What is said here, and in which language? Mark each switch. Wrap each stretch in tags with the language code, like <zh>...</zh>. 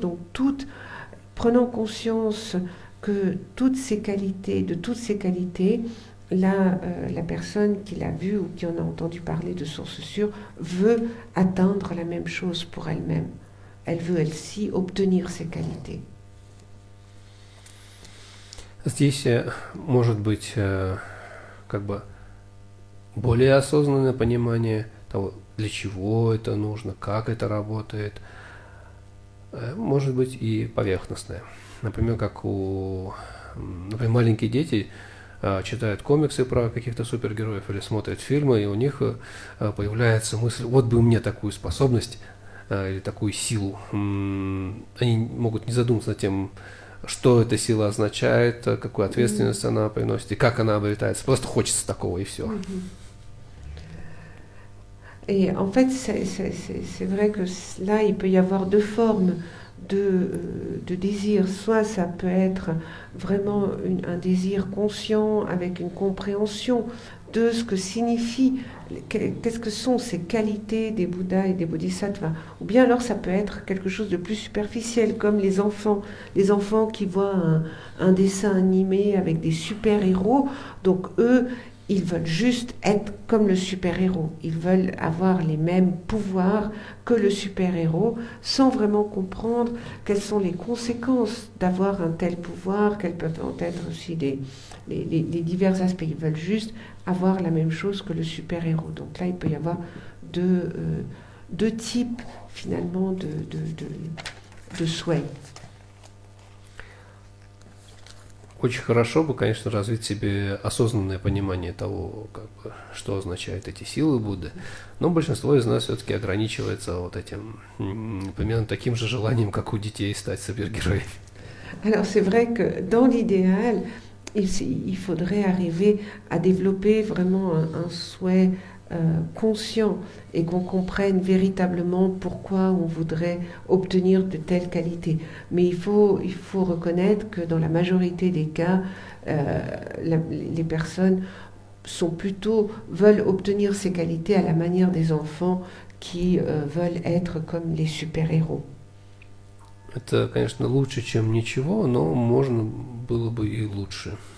<fr>Donc, prenant conscience que de toutes ces qualités, la personne qui l'a vu ou qui en a entendu parler de source sûre veut atteindre la même chose pour elle-même. Elle veut, elle-ci, obtenir ces qualités.</fr> <ru>Здесь может быть как бы более осознанное понимание того, для чего это нужно, как это работает. Может быть и поверхностное. Например, как у Например, маленькие дети читают комиксы про каких-то супергероев или смотрят фильмы, и у них появляется мысль, вот бы мне такую способность или такую силу. Они могут не задуматься над тем, что эта сила означает, какую ответственность она приносит и как она обретается. Просто хочется такого, и все.</ru> <fr>Et en fait, c'est vrai que là, il peut y avoir deux formes de désir. Soit ça peut être vraiment un désir conscient avec une compréhension de ce que signifie, qu'est-ce que sont ces qualités des Bouddhas et des Bodhisattvas. Ou bien alors ça peut être quelque chose de plus superficiel, comme les enfants qui voient un dessin animé avec des super-héros. Donc eux, ils veulent juste être comme le super-héros. Ils veulent avoir les mêmes pouvoirs que le super-héros sans vraiment comprendre quelles sont les conséquences d'avoir un tel pouvoir, quels peuvent être aussi les divers aspects. Ils veulent juste avoir la même chose que le super-héros. Donc là, il peut y avoir deux types finalement de souhaits.</fr> <ru>Очень хорошо бы, конечно, развить в себе осознанное понимание того, что означают эти силы Будды, но большинство из нас все-таки ограничивается вот этим, примерно таким же желанием, как у детей стать супергероями.</ru> <fr>Alors c'est vrai que dans l'idéal, il faudrait arriver à développer vraiment un souhait conscient et qu'on comprenne véritablement pourquoi on voudrait obtenir de telles qualités. Mais il faut reconnaître que dans la majorité des cas, les personnes veulent obtenir ces qualités à la manière des enfants qui veulent être comme les super-héros.</fr> <ru>Это, конечно, лучше, чем ничего, но можно было бы и лучше.</ru>